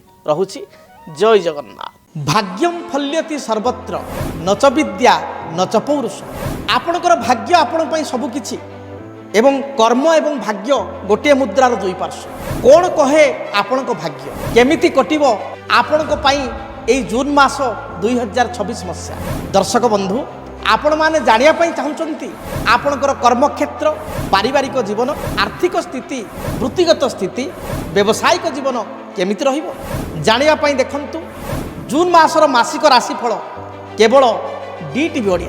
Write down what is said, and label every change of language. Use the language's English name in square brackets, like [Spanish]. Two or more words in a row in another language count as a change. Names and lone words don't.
[Odia] ରହୁଛି। ଜୟ ଜଗନ୍ନାଥ। [Sanskrit] ଭାଗ୍ୟಂ ଫଲ୍ୟତି ସର୍ବତ୍ର ନଚ ବିଦ୍ୟା ନଚ ପୌରୁଷ। [Odia] ଆପଣଙ୍କର ଭାଗ୍ୟ ଆପଣଙ୍କ ପାଇଁ ସବୁକିଛି ଏବଂ କର୍ମ ଏବଂ ଭାଗ୍ୟ ଗୋଟିଏ ମୁଦ୍ରାର ଦୁଇ ପାର୍ଶ୍ୱ। କ'ଣ କହେ ଆପଣଙ୍କ ଭାଗ୍ୟ? କେମିତି କଟିବ ଆପଣଙ୍କ ପାଇଁ ଏଇ ଜୁନ ମାସ 2026 ମସିହା? ଦର୍ଶକ ବନ୍ଧୁ, ଆପଣମାନେ ଜାଣିବା ପାଇଁ ଚାହୁଁଛନ୍ତି ଆପଣଙ୍କର କର୍ମକ୍ଷେତ୍ର, ପାରିବାରିକ ଜୀବନ, ଆର୍ଥିକ ସ୍ଥିତି, ବୃତ୍ତିଗତ ସ୍ଥିତି, ବ୍ୟବସାୟିକ ଜୀବନ କେମିତି ରହିବ? ଜାଣିବା ପାଇଁ ଦେଖନ୍ତୁ ଜୁନ୍ ମାସର ମାସିକ ରାଶିଫଳ କେବଳ DTV ଓଡ଼ିଆ।